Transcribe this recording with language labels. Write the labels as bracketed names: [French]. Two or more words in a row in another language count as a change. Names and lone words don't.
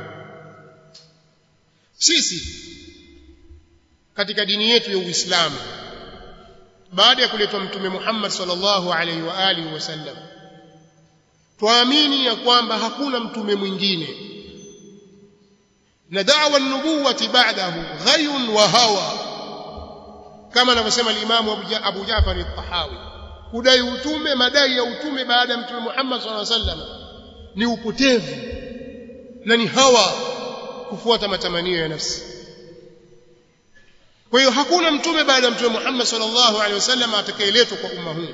[Swahili] Sisi katika dini yetu ya Uislamu, baada ya kuletwa Mtume Muhammad [Arabic] صلى الله عليه وآله وسلم, [Swahili] tuamini ya kwamba hakuna mtume mwingine, na [Arabic] دعوى النبوة بعده غي وهوى, [Swahili] kama anavyosema al-Imam Abu Ja'far al-Tahawi. Kudai utume, madai ya utume baada ya Mtume Muhammad [Arabic] صلى الله عليه وسلم [Swahili] ni upotevu na ni hawa, kufuata matamanio ya nafsi. Kwa hiyo hakuna mtume baada ya Mtume Muhammad [Arabic] صلى الله عليه وسلم [Swahili] atakayeletwa kwa umma huu.